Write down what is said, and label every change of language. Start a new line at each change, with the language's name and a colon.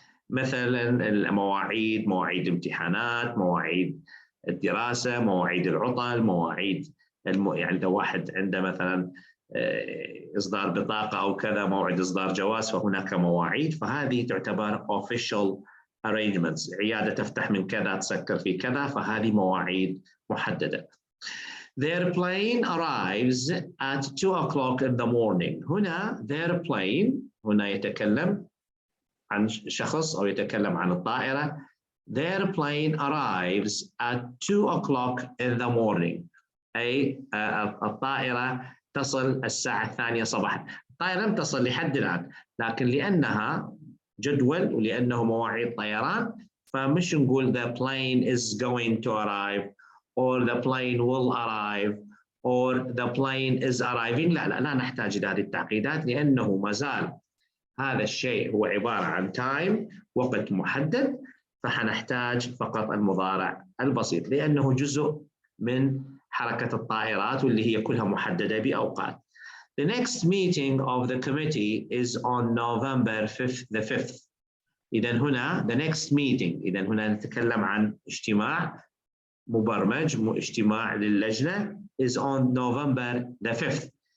Arabic: مثلا المواعيد، مواعيد امتحانات، مواعيد الدراسة، مواعيد العطل، مواعيد يعني لو واحد عنده مثلا إصدار بطاقة أو كذا، موعد إصدار جواز، فهناك مواعيد، فهذه تعتبر
English: official arrangements.
Arabic: عيادة تفتح من كذا تسكر في كذا، فهذه مواعيد محددة.
English: Their plane arrives at 2 o'clock in the morning.
Arabic: هنا
English: their plane،
Arabic: هنا يتكلم عن شخص أو يتكلم عن الطائرة.
English: Their plane arrives at 2 o'clock in the morning.
Arabic: أي الطائرة تصل الساعة 2 صباحا. الطائرة لم تصل لحد الآن، لكن لأنها جدول ولأنه مواعيد طيران فمش نقول
English: the plane is going to arrive or the plane will arrive or the plane is arriving.
Arabic: لا نحتاج إلى هذه التعقيدات، لأنه ما زال هذا الشيء هو عبارة عن time، وقت محدد، فحنحتاج فقط المضارع البسيط لأنه جزء من حركة الطائرات واللي هي كلها محددة بأوقات.
English: The next meeting of the committee is on November 5th.
Arabic: إذا هنا
English: the next meeting،
Arabic: إذا هنا نتكلم عن اجتماع مبرمج، اجتماع للجنة
English: is on November 5th.